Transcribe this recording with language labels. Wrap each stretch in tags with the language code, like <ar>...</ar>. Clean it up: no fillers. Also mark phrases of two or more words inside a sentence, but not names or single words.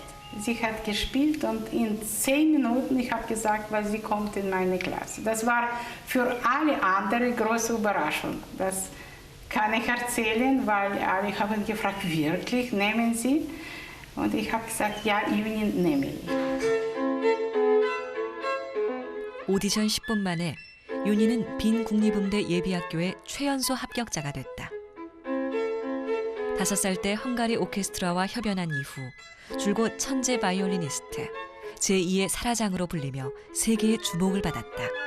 <de>Sie hat gespielt und in 10 Minuten, ich habe gesagt, weil sie kommt in meine Klasse. Das war für alle anderen große Überraschung. Das kann ich erzählen, weil alle haben gefragt, wirklich, nehmen Sie? Und ich habe gesagt, ja, Juni nehme ich.</de> <ko>오디션 10분 만에 윤희는 빈 국립음대 예비학교의 최연소 합격자가 됐다. 5살 때 헝가리 오케스트라와 협연한 이후 줄곧 천재 바이올리니스트, 제2의 사라장으로 불리며 세계의 주목을 받았다.</ko>